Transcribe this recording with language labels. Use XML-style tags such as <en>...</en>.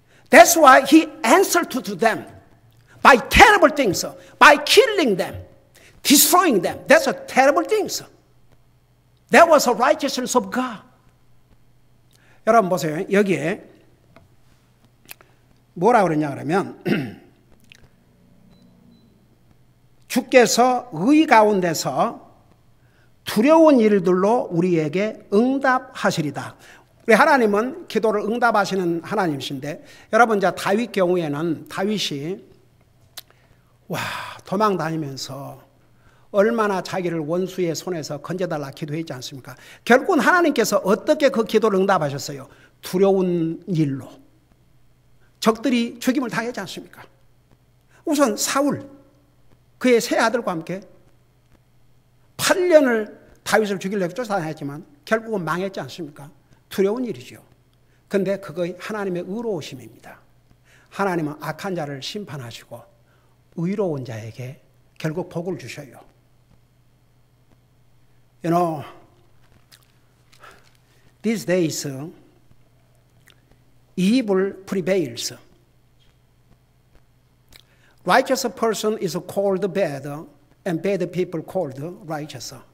<en>That's why He answered to them by terrible things, by killing them, destroying them. That's a terrible thing. That was the righteousness of God.</en> <ko>여러분 보세요. 여기에 뭐라 그러냐 그러면 주께서 의 가운데서 두려운 일들로 우리에게 응답하시리다. 우리 하나님은 기도를 응답하시는 하나님이신데, 여러분 이제 다윗 경우에는 다윗이 도망 다니면서 얼마나 자기를 원수의 손에서 건져달라 기도했지 않습니까? 결국은 하나님께서 어떻게 그 기도를 응답하셨어요? 두려운 일로. 적들이 죽임을 당했지 않습니까? 우선 사울, 그의 세 아들과 함께 8년을 다윗을 죽이려고 쫓아다녔지만 결국은 망했지 않습니까? 두려운 일이죠. 그런데 그거 하나님의 의로우심입니다. 하나님은 악한 자를 심판하시고 의로운 자에게 결국 복을 주셔요.</ko> <en>You know, these days, evil prevails. Righteous person is called bad, and bad people called righteous.</en>